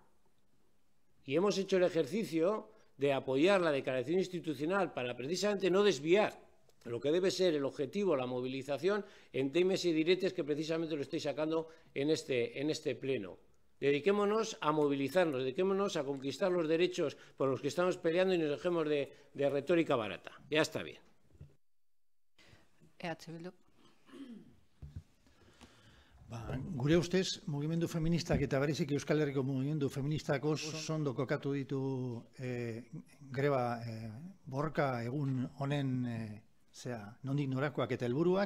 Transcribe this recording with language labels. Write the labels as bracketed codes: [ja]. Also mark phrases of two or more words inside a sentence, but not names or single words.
[es] Y hemos hecho el ejercicio de apoyar la declaración institucional para precisamente no desviar lo que debe ser el objetivo, la movilización, en temas y diretes que precisamente lo estoy sacando en este pleno. Dediquémonos a movilizarnos, dediquémonos a conquistar los derechos por los que estamos peleando y nos dejemos de retórica barata. Ya está bien. [eu] Gure ustez, mugimendu feministak eta bereziki Euskal Herriko mugimendu feministak oso ondo kokatu ditu greba borroka egun honen nondik norakoak eta helburuak.